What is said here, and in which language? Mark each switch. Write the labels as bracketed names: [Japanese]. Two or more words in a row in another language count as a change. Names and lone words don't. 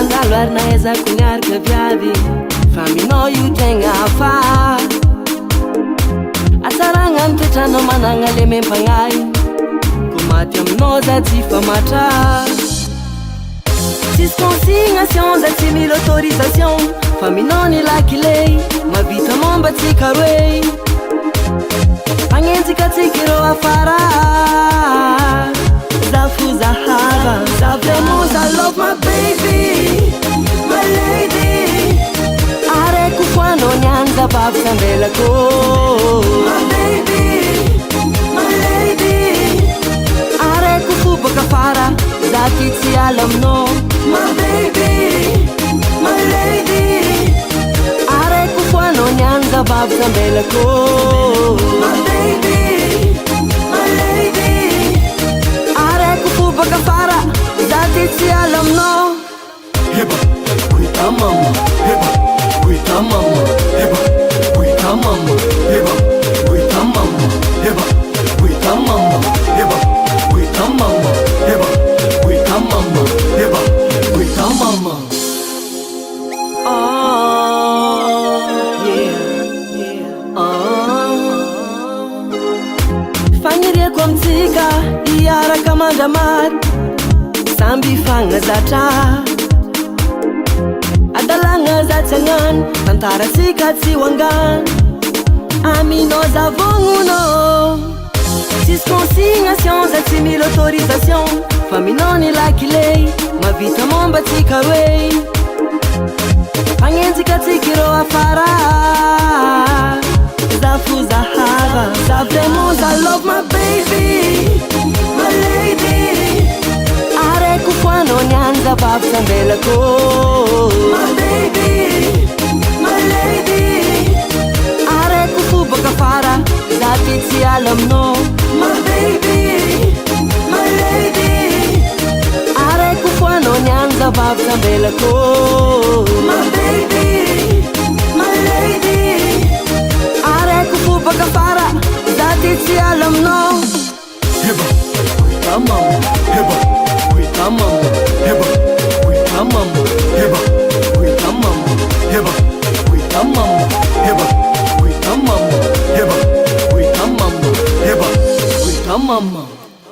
[Malagasy] ary naezako niaraka viavy fa minao io tegna fa atsaragna ny toetranao managna le mempagnahy ko maty aminao za tsy famatra tsisy consignation za tsy mila autorisation fa minao ny lakile mavita momba tsika roe agnenjika tsika ireo afara za fo zahava za vraiment za [English] love my baby my lady [Malagasy] areko foanao niany za vavy sambelako [English] my baby my lady [Malagasy] areko fo baka fara za ty tsy ala aminao [English] my baby my lady [Malagasy] areko foanao niany za vavy sambelako [English] my baby my lady [Malagasy] areko fo baka fara za ty tsy ala aminao heba kuita mama heba kuita mama heba kuita mama heba kuita mama heba kuita mama heba kuita mama heba kuita mama heba kuita mama fagniriako amintsika iaraka mandramary samby fagnazatra adalagna za tsy agnano tantaratsika tsy hoangano aminao za vognonao tsisy consignation za tsy mila autorisation fa minao ny lakile mavita momba tsika roe agnenjika tsika ireo afara za fo zahava za vraiment za [English] love my baby my lady [Malagasy] areko foanao niany za vavy sambelako [English] my baby my lady [Malagasy] areko fo baka fara za ty tsy ala aminao [English] my baby my lady [Malagasy] areko foanao niany za vavy sambelako [English] my baby my lady [Malagasy] areko fo baka fara za ty tsy ala aminao heba kuita mama heba kuita mama heba kuita mama heba kuita mama heba kuita mama heba kuita mama heba kuita mama heba kuita mama